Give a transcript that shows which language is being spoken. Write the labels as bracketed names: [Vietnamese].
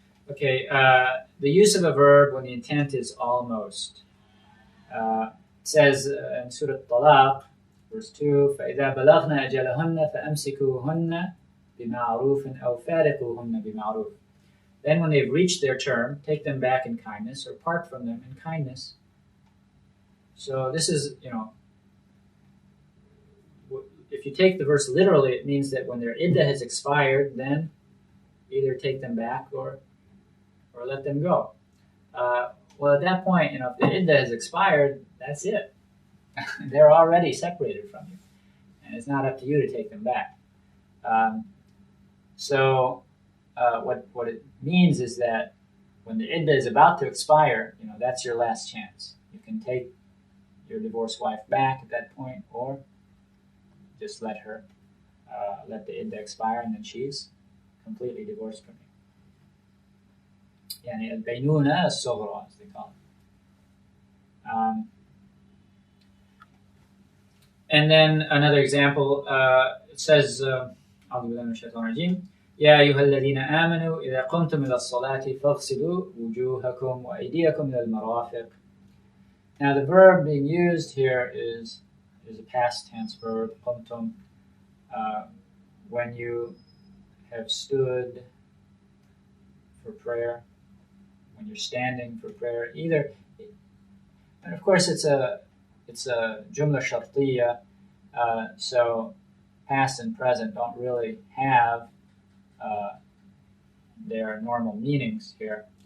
[English] Okay, the use of a verb when the intent is almost. It says in Surah Talaq, verse 2, [Arabic] فَإِذَا بَلَغْنَا أَجَلَهُنَّ فَأَمْسِكُوهُنَّ بِمَعْرُوفٍ أَوْ فَارِقُوهُنَّ بِمَعْرُوفٍ. [English] Then when they've reached their term, take them back in kindness or part from them in kindness. So this is, if you take the verse literally, it means that when their iddah has expired, then either take them back or let them go. Well, at that point, if the iddah has expired, that's it. They're already separated from you, and it's not up to you to take them back. So what it means is that when the iddah is about to expire, that's your last chance. You can take your divorced wife back at that point, or just let the iddah expire, and then she's completely divorced from you. [Arabic] يعني البينونة الصغرى, [English] as they call it. And then another example, it says, [Arabic] أعوذ بالله من الشيطان الرجيم يا أيها الذين آمنوا إذا قمتم إلى الصلاة فاغسلوا وجوهكم وأيديكم إلى المرافق. [English] Now the verb being used here is a past tense verb, قمتم, when you have stood for prayer, when you're standing for prayer, either, and of course it's a jumla shartiyya, so past and present don't really have their normal meanings here.